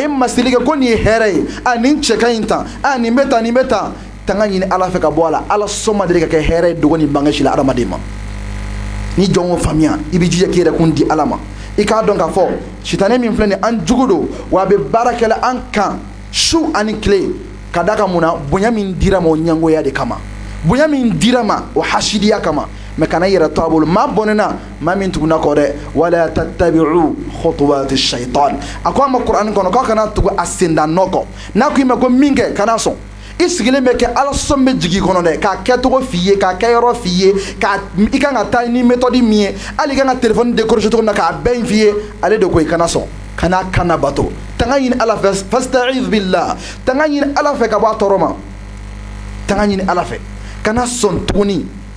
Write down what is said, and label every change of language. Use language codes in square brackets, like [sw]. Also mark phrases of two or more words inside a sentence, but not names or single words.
[bm] masirili kɛ ko nin ye hɛrɛ ye a nin cɛ ka ɲi tan a nin bɛ tan tanga ɲini ala fɛ ka bɔ a la ala sɔn ma deli ka kɛ hɛrɛ ye dogo ni bange si la adamaden ma ni jɔn o faamuya i bɛ jija k'i yɛrɛ kun di ala ma i k'a dɔn k'a fɔ sitanɛ min filɛ nin an jugu don wa a bɛ baara kɛ an kan su ani tile ka d'a kan mun na bonya min dira ma o ɲɛngoya de kama bonya min dira ma o hasidiya kama mɛ kana yɛrɛ to a bolo maa bɔnɛna maa min tuguna kɔ dɛ [ar] ولا تتبعوا خطوات الشيطان [bm] a ko a ma kuranɛ kɔnɔ k'aw kana tugu a sendannɔ kɔ n'a ko i ma ko min kɛ kana sɔn i sigilen bɛ kɛ ala sɔn bɛ jigin i kɔnɔ dɛ k'a kɛcogo f'i ye k'a kɛ yɔrɔ f'i ye i kan ka taa ni méthode min ye hali i kan ka [fr] téléphone décrocher [bm] cogo min na k'a bɛɛ f'i ye ale de ko i kana sɔn kana kana bato tanga ɲini ala fɛ [ar] فاستعذ بالله [bm] tanga ɲini ala fɛ ka bɔ a tɔɔrɔ ma tanga ɲini ala fɛ kana sɔn tuguni i